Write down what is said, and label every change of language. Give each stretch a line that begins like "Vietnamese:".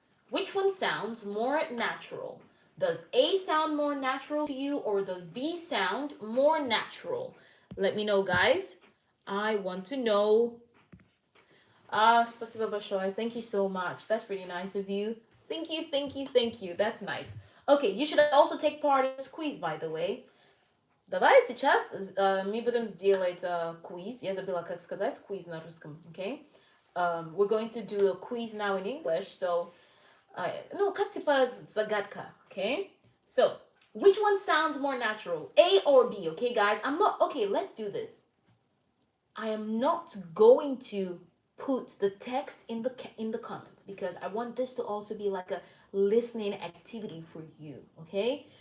English: Which one sounds more natural? Does A sound more natural to you, or does B sound more natural? Let me know, guys. I want to know.
Russian: Спасибо большое.
English: Thank you so much. That's really nice of you. Thank you. That's nice. Okay, you should also take part in this quiz, by the way.
Russian: Давай сейчас мы будем сделать quiz. Я забыла, как сказать quiz на русском, okay?
English: We're going to do a quiz now in English, so...
Russian: ну, как типа загадка, okay?
English: So, which one sounds more natural? A or B, okay, guys? Okay, let's do this. I am not going to put the text in the comments because I want this to also be like a listening activity for you, okay?